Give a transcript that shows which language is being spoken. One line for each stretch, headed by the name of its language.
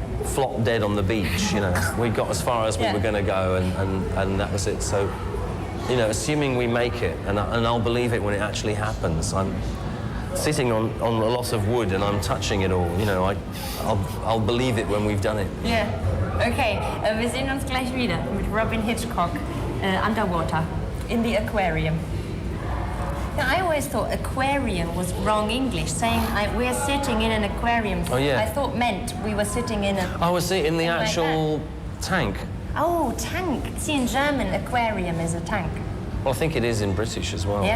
English: Flopped dead on the beach. You know, we got as far as we were going to go, and that was it. So, you know, assuming we make it, and I'll believe it when it actually happens. I'm sitting on a lot of wood and I'm touching it all. You know, I'll believe it when we've done it. Yeah.
German: Okay, wir sehen uns gleich wieder mit Robyn Hitchcock
English: underwater in the aquarium. Now, I always thought aquarium was wrong English, saying we're sitting in an aquarium. Oh, yeah. I thought meant we were sitting in a... Oh, I see, in the actual tank. Oh, tank. See, in German, aquarium is a tank. Well, I think it is in British as well.